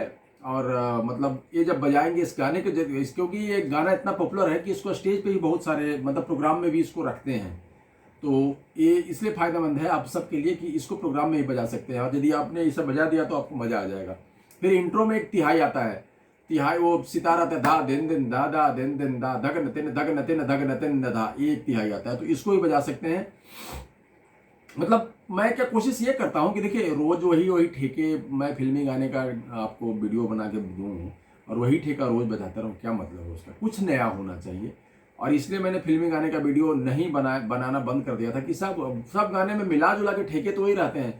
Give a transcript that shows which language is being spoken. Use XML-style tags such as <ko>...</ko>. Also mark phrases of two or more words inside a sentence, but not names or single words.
<hi>और मतलब ये जब बजाएंगे इस गाने के, क्योंकि ये गाना इतना पॉपुलर है कि इसको स्टेज पे ही बहुत सारे मतलब प्रोग्राम में भी इसको रखते हैं। तो ये इसलिए फ़ायदेमंद है आप सबके लिए कि इसको प्रोग्राम में ही बजा सकते हैं। और यदि आपने इसे बजा दिया तो आपको मज़ा आ जाएगा। फिर इंट्रो में एक तिहाई आता है, तिहाई वो सितारा था, धा दिन दिन धा धा दिन दिन धा धग नतिन धग नतिन धग नतिन धा, ये एक तिहाई आता है, तो इसको ही बजा सकते हैं। मतलब मैं क्या कोशिश ये करता हूँ कि देखिए रोज़ वही ठेके मैं फिल्मी गाने का आपको वीडियो बना के दूँ और वही ठेका रोज़ बजाता रहूँ, क्या मतलब है उसका? कुछ नया होना चाहिए। और इसलिए मैंने फिल्मी गाने का वीडियो नहीं बनाना बंद कर दिया था कि सब गाने में मिला जुला के ठेके तो वही रहते हैं।</hi>